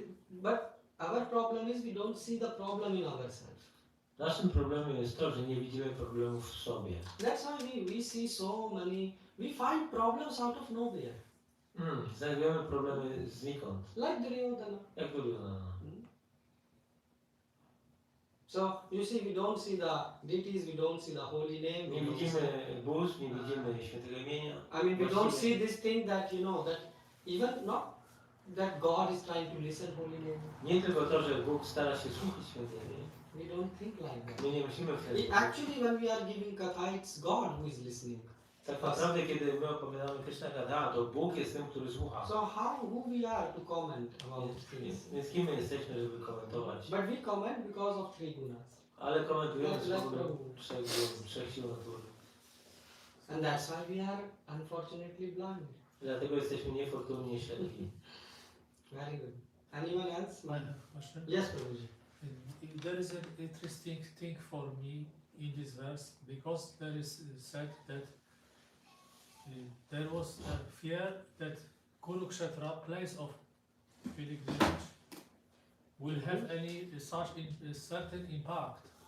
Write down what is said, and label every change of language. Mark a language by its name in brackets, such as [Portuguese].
[English] But our problem is we don't see the problem in ourselves. [Polish] Naszym problemem jest to, że nie widzimy problemów w sobie. [English] That's why we see so many, we find problems out of nowhere. [Polish] Znajdujemy problemy znikąd. [English] Like Duryodhana. [Polish] Jak Duryodhana. [English] So you see, we don't see the deities, we don't see the holy name. [Polish] Nie [English] we don't [Polish] widzimy bóstw, nie widzimy świętego imienia. [English] I mean, we don't see this thing that, you know, that even not that God is trying to listen holy name. [Polish] Nie tylko to, że Bóg stara się słuchać świętego imienia. [English] We don't think like that. [Polish] My nie myślimy w ten sposób. [English] Actually, when we are giving katha, it's God who is listening. [Polish] Tak naprawdę, kiedy my opowiadamy Krishna Katha, to Bóg jest tym, który słucha. [English] So who we are to comment about things? [Polish] Więc kim my jesteśmy, żeby komentować? [English] But we comment because of three gunas. [Polish] Ale komentujemy z [English] Let's [Polish] powodu [English] go. [Polish] trzech sił natury. [English] And that's why we are unfortunately blind. [Polish] Dlatego jesteśmy niefortunnie ślepi. [English] Very good. Anyone else? I have a question. Yes, Prabhuji. There is an interesting thing for me in this verse because there is said that there was a fear that Kurukshetra, place of pilgrimage, will have any such certain impact.